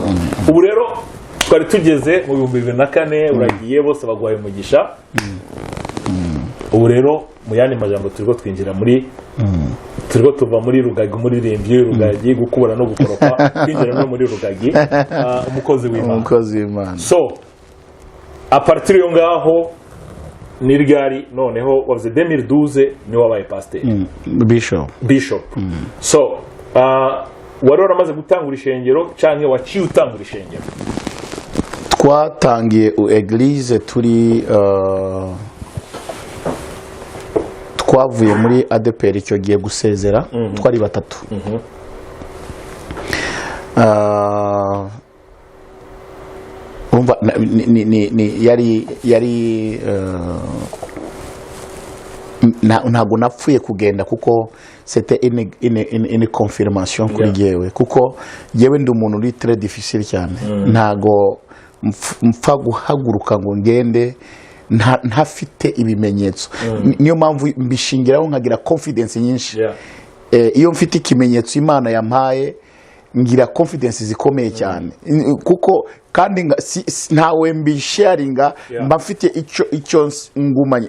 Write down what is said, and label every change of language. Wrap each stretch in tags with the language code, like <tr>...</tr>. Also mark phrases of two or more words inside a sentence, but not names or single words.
<rn>Ubu rero twari tugeze mu 2004 uragiye bose bagwaye umugisha ubu rero mu yandi majambo turiko twinjira muri turiko tuva muri rugagi umuririmbyi rugagi gukubura no gukoropa twinjira no muri rugagi umukozi w'Imana. So a partir yo ngaho ni ryari noneho wavuze 2012 ni wabaye pasteur bishop. So wari waramaze gutangura ishengero canke waciye utangura ishengero?</rn> <rw>Twatangiye eglise turi twavuye muri ADPR icyo giye gusezera twari batatu. yari ntago napfuye kugenda kuko</rw> <fr>c'était une confirmation</fr> <rw>kuri jewe kuko jewe ndi umuntu uri</rw> <fr>très difficile</fr> <rw>cyane. Ntago mpfa guhaguruka ngo ngende ntafite ibimenyetso. Niyo mpamvu mbishingiraho nkagira confidence nyinshi. Iyo mfite ikimenyetso Imana yampaye ngira confidence zikomeye cyane kuko kandi ntawe mbisharinga mba mfite icyo ngumanye.</rw>